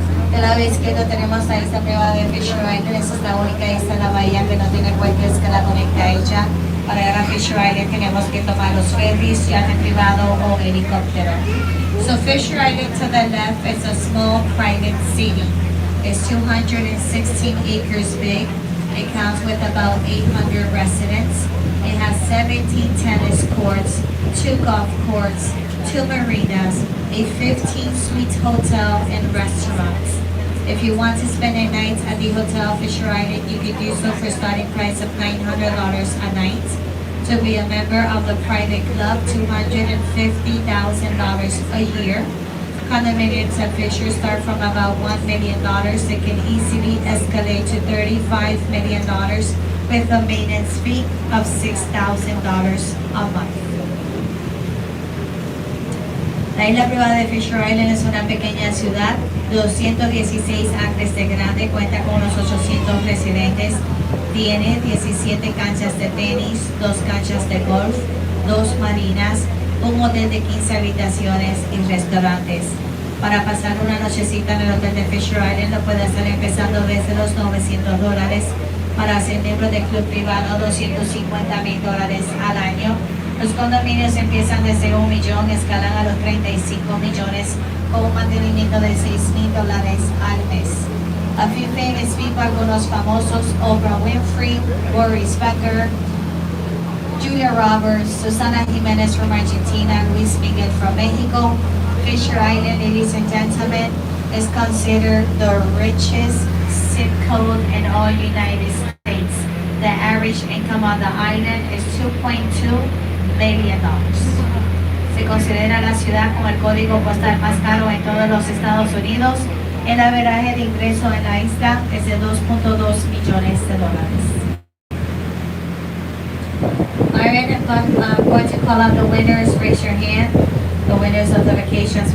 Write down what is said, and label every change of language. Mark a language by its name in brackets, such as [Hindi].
[Spanish] Del lado izquierdo tenemos la isla privada de Fisher Island. Esa es la única isla en la bahía que no tiene puentes que la conecta a ella. Para ir a Fisher Island tenemos que tomar los ferries, yate privado o helicóptero. [English] So Fisher Island to the left is a small private city. It's 216 acres big. It counts with about 800 residents. It has 17 tennis courts, 2 golf courts, 2 marinas, a 15-suite hotel and restaurants. If you want to spend a night at the Hotel Fisher Island, you can do so for a starting price of $900 a night. To be a member of the private club, $250,000 a year. Condominiums at Fisher start from about $1 million. It can easily escalate to $35 million with a maintenance fee of $6,000 a month. [Spanish] La isla privada de Fisher Island es una pequeña ciudad, 216 acres de grande, cuenta con unos 800 residentes, tiene 17 canchas de tenis, 2 canchas de golf, 2 marinas, un hotel de 15 habitaciones y restaurantes. Para pasar una nochecita en el hotel de Fisher Island lo puede hacer empezando desde los $900. Para ser miembro del club privado, $250,000 al año. Los condominios empiezan desde $1 millón, escalan a los 35 millones con un mantenimiento de $6,000 al mes. [English] A few famous people, [Spanish] algunos famosos: [English] Oprah Winfrey, Boris Becker, Julia Roberts, Susana Jimenez from Argentina, Luis Miguel from Mexico, Fisher Island, ladies and gentlemen, is considered the richest zip code in all United States. The average income on the island is $2.2 million. [Spanish] Se considera la ciudad con el código postal más caro en todos los Estados Unidos. El averaje de ingreso en la isla es de $2.2 millones. [English] Alright, I'm going to call out the winners. Raise your hand. The winners of the vacations.